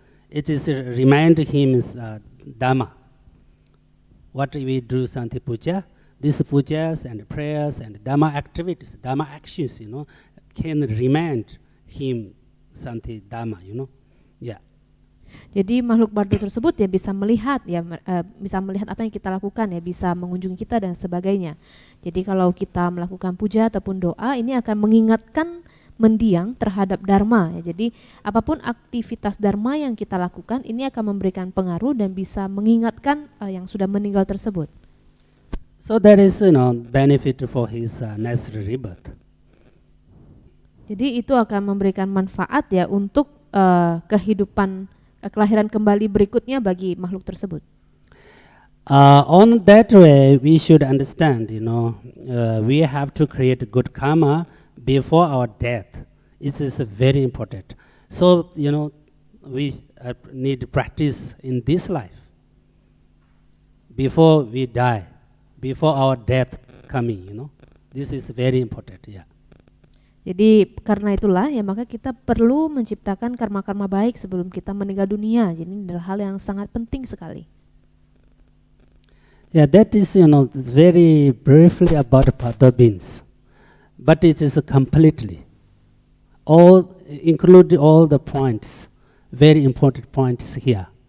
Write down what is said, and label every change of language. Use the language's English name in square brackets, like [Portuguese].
[English] It is remind him Dhamma. What we do Santi Puja, these pujas and prayers and Dhamma activities, Dhamma actions, can remind him Santi Dhamma, Yeah. [Indonesian] Jadi makhluk bardo tersebut ya bisa melihat apa yang kita lakukan ya, bisa mengunjungi kita dan sebagainya. Jadi kalau kita melakukan puja ataupun doa, ini akan mengingatkan mendiang terhadap dharma ya. Jadi apapun aktivitas dharma yang kita lakukan ini akan memberikan pengaruh dan bisa mengingatkan yang sudah meninggal tersebut. [English] So that is benefit for his next rebirth. [Indonesian] Jadi itu akan memberikan manfaat ya untuk kehidupan kelahiran kembali berikutnya bagi makhluk tersebut. [English] On that way, we should understand, we have to create good karma before our death. It is very important. So, we need practice in this life before we die, before our death coming. This is very important. Yeah. [Indonesian] Jadi karena itulah ya maka kita perlu menciptakan karma-karma baik sebelum kita meninggal dunia. Jadi ini adalah hal yang sangat penting sekali. [English] Yeah, that is very briefly about Pada beings, but it is completely include all the points, very important points here.